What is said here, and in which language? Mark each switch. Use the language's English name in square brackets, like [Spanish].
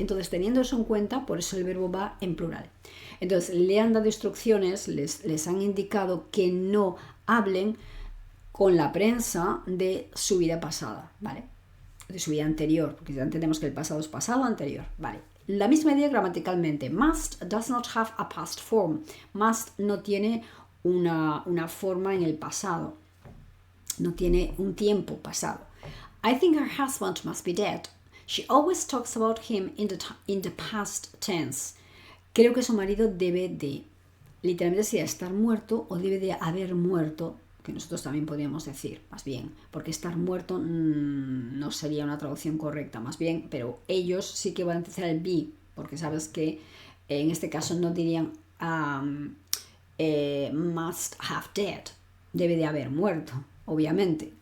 [Spanish] Entonces, teniendo eso en cuenta, por eso el verbo va en plural. Entonces, le han dado instrucciones, les han indicado que no hablen con la prensa de su vida pasada, ¿vale? De su vida anterior, porque ya entendemos que el pasado es pasado, anterior, ¿vale? La misma idea gramaticalmente. [English] Must does not have a past form. [Spanish] Must no tiene una forma en el pasado. No tiene un tiempo pasado. [English] I think her husband must be dead. She always talks about him in the past tense. [Spanish] Creo que su marido debe de, literalmente sería estar muerto o debe de haber muerto, que nosotros también podríamos decir, más bien, porque estar muerto no sería una traducción correcta, más bien, pero ellos sí que van a utilizar el be, porque sabes que en este caso no dirían [English] must have dead, [Spanish] debe de haber muerto, obviamente.